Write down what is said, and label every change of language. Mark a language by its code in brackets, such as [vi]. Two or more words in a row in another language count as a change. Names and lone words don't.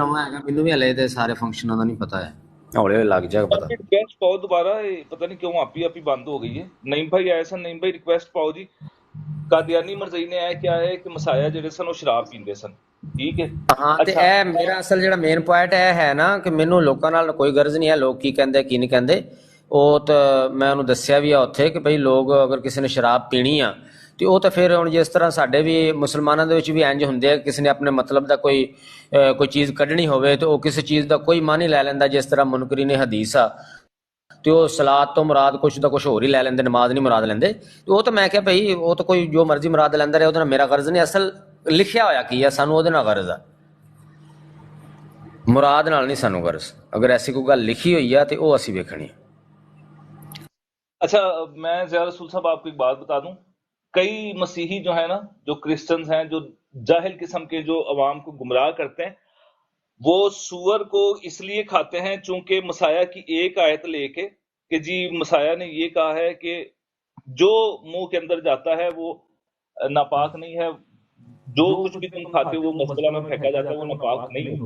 [pa] نواں ہے, مینوں بھی ہلے تے سارے فنکشنوں کا نہیں پتا ہے, ہولے لگ جائے گا پتا. ریکویسٹ پاؤ دوبارہ, [ur] پتہ نہیں کیوں آپ ہی بند ہو گئی ہے. [pa] نعیم بھائی آئے سن, نعیم بھائی ریکویسٹ پاؤ جی. قادیانی مرزئی نے آیا کیا ہے کہ مسایا جڑے سن وہ شراب پیندے سن, ٹھیک ہے. ہاں تے اچھا اے میرا اصل جڑا [en] main point [pa] ہے نا کہ مینوں لوکاں نال کوئی غرض نہیں ہے لوگ کی کہندے کی نہیں کہندے. وہ تو میں انہوں دسیا بھی ہے اتھے کہ بھئی لوگ اگر کسی نے شراب پینی آ ਤੇ ਉਹ ਤਾਂ ਫਿਰ ਹੁਣ ਜਿਸ ਤਰ੍ਹਾਂ ਸਾਡੇ ਵੀ ਮੁਸਲਮਾਨਾਂ ਦੇ ਵਿੱਚ ਵੀ ਇੰਜ ਹੁੰਦੇ ਆ, ਕਿਸੇ ਨੇ ਆਪਣੇ ਮਤਲਬ ਦਾ ਕੋਈ ਚੀਜ਼ ਕੱਢਣੀ ਹੋਵੇ ਤੇ ਉਹ ਕਿਸੇ ਚੀਜ਼ ਦਾ ਕੋਈ ਮਾਨੀ ਲੈ ਲੈਂਦਾ, ਜਿਸ ਤਰ੍ਹਾਂ ਮੁਨਕਰੀਨ ਹਦੀਸ ਆ ਤੇ ਉਹ ਸਲਾਤ ਤੋਂ ਮੁਰਾਦ ਕੁਛ ਦਾ ਕੁਛ ਹੋਰ ਹੀ ਲੈ ਲੈਂਦੇ, ਨਮਾਜ਼ ਨਹੀਂ ਮੁਰਾਦ ਲੈਂਦੇ. ਤੇ ਉਹ ਤਾਂ ਮੈਂ ਕਿਹਾ ਭਈ ਉਹ ਤਾਂ ਕੋਈ ਜੋ ਮਰਜ਼ੀ ਮੁਰਾਦ ਲੈਂਦਾ ਰਹੇ, ਉਹਦੇ ਨਾਲ ਮੇਰਾ ਗਰਜ਼ ਨਹੀਂ. ਅਸਲ ਲਿਖਿਆ ਹੋਇਆ ਕੀ ਆ, ਸਾਨੂੰ ਉਹਦੇ ਨਾਲ ਗਰਜ਼ ਆ, ਮੁਰਾਦ ਨਾਲ ਨਹੀਂ ਸਾਨੂੰ ਗਰਜ਼. ਅਗਰ ਐਸੀ ਕੋਈ ਗੱਲ ਲਿਖੀ ਹੋਈ ਆ ਤੇ ਉਹ ਅਸੀਂ ਵੇਖਣੀ. [ur] اچھا میں ضیاء رسول صاحب آپ کو ایک بات بتا دوں, کئی مسیحی جو ہیں نا, جو کرسچنز ہیں, جو جاہل قسم کے جو عوام کو گمراہ کرتے ہیں, وہ سور کو اس لیے کھاتے ہیں چونکہ مسیح کی ایک آیت لے کے کہ جی مسیح نے یہ کہا ہے کہ جو منہ کے اندر جاتا ہے وہ ناپاک نہیں ہے, جو کچھ بھی تم کھاتے ہو وہ مزبلہ میں پھینکا جاتا ہے وہ ناپاک نہیں ہوتا.